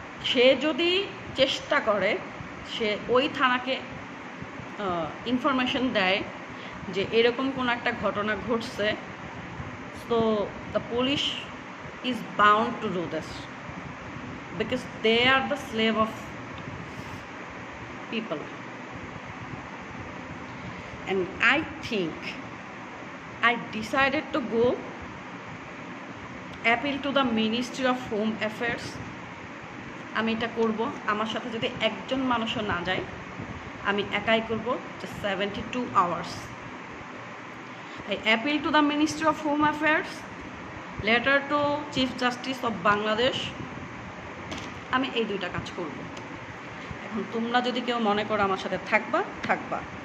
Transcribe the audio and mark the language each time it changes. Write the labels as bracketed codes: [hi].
[bn] সে যদি চেষ্টা করে, সে ওই থানাকে ইনফরমেশন দেয় যে এরকম কোনো একটা ঘটনা ঘটছে, [en] So the police is bound to do this because they are the slave of people. And I think I decided to go appeal to the Ministry of Home Affairs. [bn] আমি এটা করব, আমার সাথে যদি একজন মানুষও না যায়, আমি একাই করব, [en] just 72 hours. I appeal to the Ministry of Home Affairs, letter to Chief Justice of Bangladesh. [bn] আমি এই দুইটা কাজ করব। এখন তোমরা যদি কেউ মনে করো আমার সাথে থাকবা।